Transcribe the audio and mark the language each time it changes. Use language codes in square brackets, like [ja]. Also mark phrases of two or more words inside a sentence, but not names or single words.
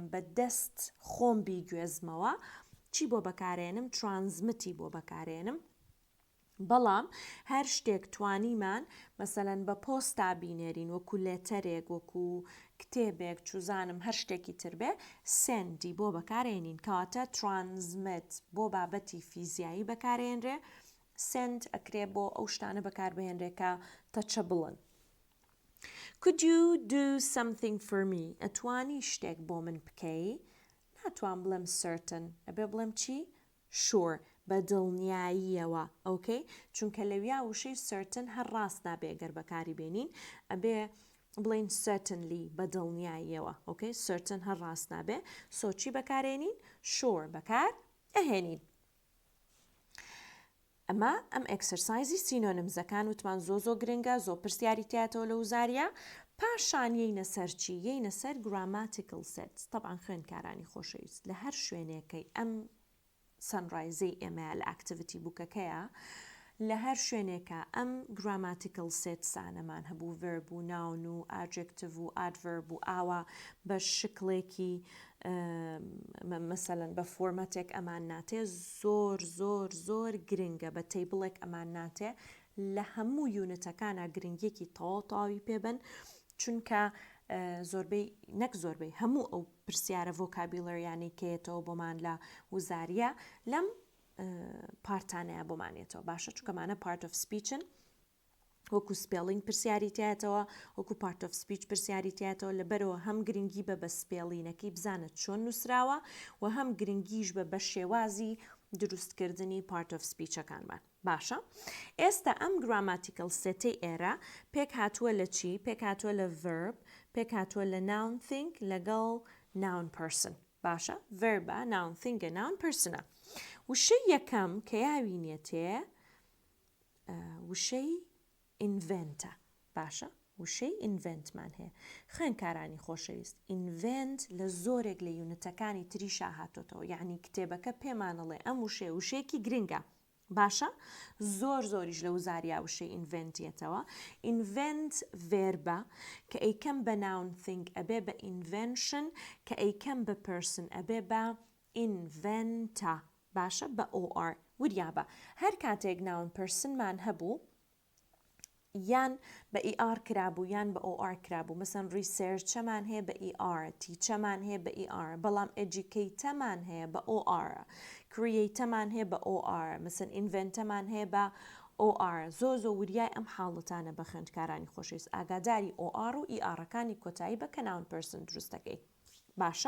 [ckb] بە دەست خۆم بیگوێزمەوە چی بۆ بەکارێنم ترانزمتی بۆ بەکارێنم بەڵام هەر شتێک توانیمان مەسەلەن بە پۆستا بینێرین وەکو لێتەرێک وەکو کتێبێک چوزانم هەر شتێکی تر بێ سندی بۆ بەکارێنین کەواتە ترانزمت بۆ بابەتی فیزیایی بەکارێنرێ سند ئەکرێ بۆ ئەو شتانە بەکاربهێنرێ کە تەچە بڵن [en] Could you do something for me [ckb] ئەتوانی شتێک بۆ من بکەی ناتوان بڵێم certain ئەبێ بڵێم چی sure بە دڵنیاییەوە ئۆکەی چونکە لەویا وشەی certain هەر ڕاست نابێ گەر بەکاری بێنین ئەبێ بڵین certainly بە دڵنیاییەوە ئۆکەی certain هەر ڕاست نابێ سۆچی بەکارێنین sure بەکار ئەهێنین ئەمە ئەم ئەکسەرسایزی سینۆنیمزەکان وتمان زۆ گرنگە زۆ پرسیاری تایەتەوە لە وزاریە پاشان یەینە سەر چی یەینە سەر [en] grammatical sets [ckb] طبعا خوێندکارانی خۆشەویست لە هەر شوێنێکەی ئەم سەنڕایزەی ئێمە لە ئاکتیڤیتی بووکەکەیە لە هەر شوێنێکە ئەم [en] grammatical setsانەمان [ckb] هەبوو verb و noun و adjective و adverb و ئاوا بە شکلێکی مەسەلەن بە فۆرمەتێک ئەمان ناتێ زۆر گرنگە بە تەیبڵێک ئەمان ناتێ لە هەموو یونتەکانە گرنگیەکی تەواوی پێبن چونکە زۆربەی هەموو ئەو پرسیارە ڤۆکابیلەریانی کێتەوە بۆمان لە وزاریە لەم پارتانەیە بۆمانێتەوە باشە چونکەمانە part [en] of speech-ن [ckb] وەکو سپێڵینگ پرسیاری تایەتەوە وەکو [en] part of speech [ckb] پرسیاری تایەتەوە لەبەرەوە هەم گرنگی بە سپێڵینەکەی بزانت چۆن نووسراوە و هەم گرنگیش بە شێوازی دروستکردنی [en] part of speech-ەکانمان [ckb] باشە ئێستا ئەم [en] grammatical setەی [ckb] ئێرە پێک هاتووە لە چی پێک هاتووە لە verb پێک هاتووە لە [en] noun think [ckb] لەگەڵ [en] noun person [ckb] باشە [en] verbە noun thinkە noun personە [ckb] وشەی یەکەم کە یاوینێتێ وشەی inventە باشە وشەی inventمان هەیە خوێندکارانی خۆشەویست invent لە زۆرێک لە یونتەکانی تریشا هاتۆتەوە یعنی کتێبەکە پێمانەڵێ ئەم وشەیەکی گرنگە باشە زۆریش لە وزاریا وشەی inventێتەوە [en] invent verبە [ckb] کە ئەیکەم بە [en] noun think [ckb] ئەبێ بە invention کە ئەیکەم بە person ئەبێ بە inventa باشە بە or وریابە هەر کاتێک [en] noun personمان [ckb] هەبوو یان بە ER کرابوو یان بە OR کرابوو مەسەن ریسێرچەمان هەیە بە ER تیچەمان هەیە بە ER بەڵام ئێجوکەیتەمان هەیە بە OR کریەیتەمان هەیە بە OR مەسەن ئینڤێنتەمان هەیە بە OR زۆر وریای ئەم حاڵەتانە بە خوێندکارانی خۆشەویست ئاگاداری OR و ERەکانی کۆتایی بە کە ناون پرسن دروستەکەی باشە؟